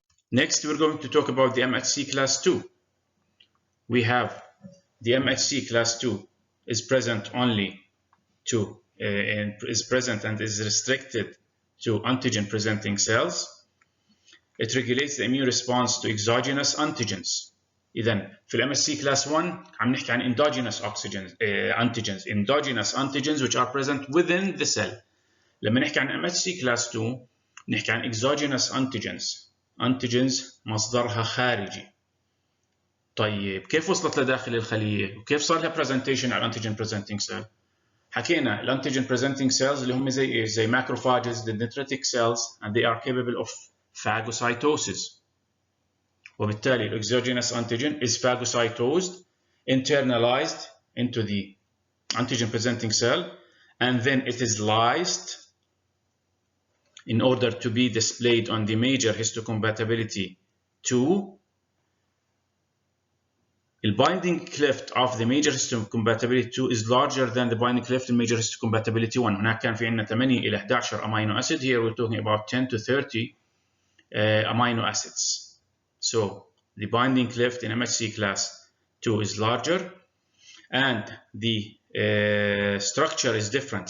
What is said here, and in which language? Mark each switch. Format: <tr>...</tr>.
<en>Next, we're going to talk about the MHC class 2. We have the MHC class 2 is present only to is present and is restricted to antigen presenting cells. It regulates the immune response to exogenous antigens.</en> <ar>إذن في</ar> <en>MHC class 1</en> <ar>عم نحكي عن</ar> <en>endogenous antigens, endogenous antigens which are present within the cell.</en> <ar>لما نحكي عن MHC class 2 نحكي عن exogenous antigens مصدرها خارجي. طيب كيف وصلت لداخل الخلية؟ وكيف صار لها presentation على antigen presenting cell؟ حكينا الانتيجين presenting cells اللي هم زي ايش؟ زي macrophages,</ar> <en>the dendritic cells, and they are capable of phagocytosis.</en> <ar>وبالتالي</ar> <en>exogenous antigen is phagocytosed, internalized into the antigen presenting cell, and then it is lysed in order to be displayed on the major histocompatibility 2. The binding cleft of the major histocompatibility 2 is larger than the binding cleft in major histocompatibility 1.</en> <ar>هناك كان في عندنا 8 إلى 11 amino acid.</ar> <en>Here we're talking about 10 to 30 amino acids. So the binding cleft in MHC class 2 is larger, and the structure is different.</en>